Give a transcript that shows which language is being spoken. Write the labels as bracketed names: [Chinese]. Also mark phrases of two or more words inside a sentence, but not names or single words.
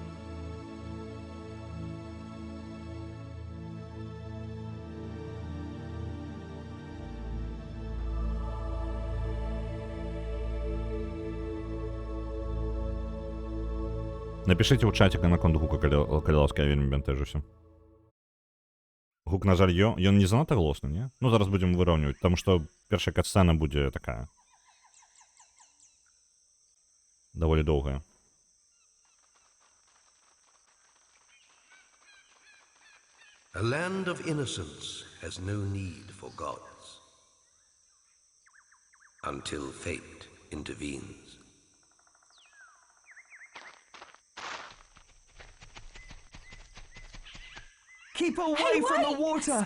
[Belarusian] Напішыце ў чаціка наконт гука, калі ласка, я вельмі бянтэжуся. Гук, на жаль, ён не занадта галосны, не? Ну, зараз будзем выраўніваць, таму што першая кат-сцэна будзе такая. Даволі доўгая. [English] A land of innocence has no need for gods until fate intervenes. Keep away from the water!